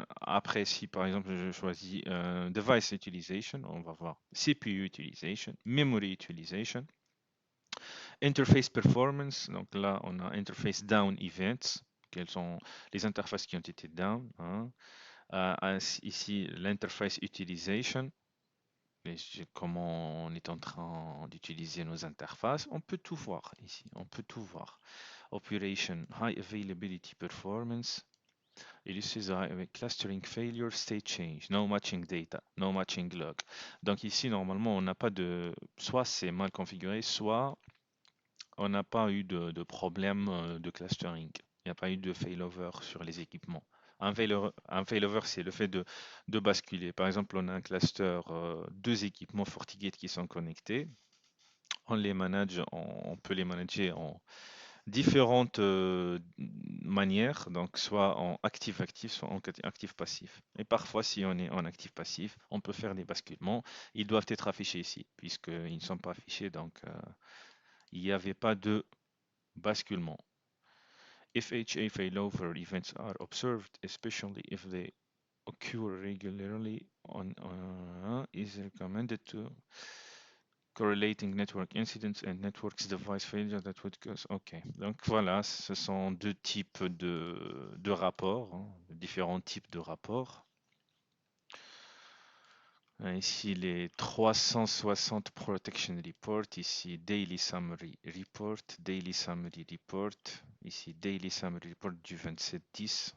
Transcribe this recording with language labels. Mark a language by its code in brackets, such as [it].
[fr] Après, si par exemple je choisis Device Utilization, on va voir CPU Utilization, Memory Utilization, Interface Performance. Donc là, on a Interface Down Events. Quelles sont les interfaces qui ont été down, hein. Ici, l'interface Utilization. Comment on est en train d'utiliser nos interfaces. On peut tout voir ici. On peut tout voir. [en] Operation High Availability Performance. Illustrate avec clustering failure, state change, no matching data, no matching log. [fr] Donc ici, normalement, on n'a pas de... Soit c'est mal configuré, soit on n'a pas eu de problème de clustering. Il n'y a pas eu de failover sur les équipements. Un failover, c'est le fait de basculer. Par exemple, on a un cluster, deux équipements FortiGate qui sont connectés. On les manage, on peut les manager en différentes manières, donc soit en actif-actif, soit en actif-passif. Et parfois, si on est en actif-passif, on peut faire des basculements. Ils doivent être affichés ici, puisqu'ils ne sont pas affichés, donc il n'y avait pas de basculement. [en] If HA failover events are observed, especially if they occur regularly, is recommended to correlating network incidents and networks device failure that would cause. [fr] Ok, donc voilà, ce sont deux types de rapports, hein, différents types de rapports. Ici les 360 Protection Report, ici Daily Summary Report, Daily Summary Report, ici Daily Summary Report du 27-10.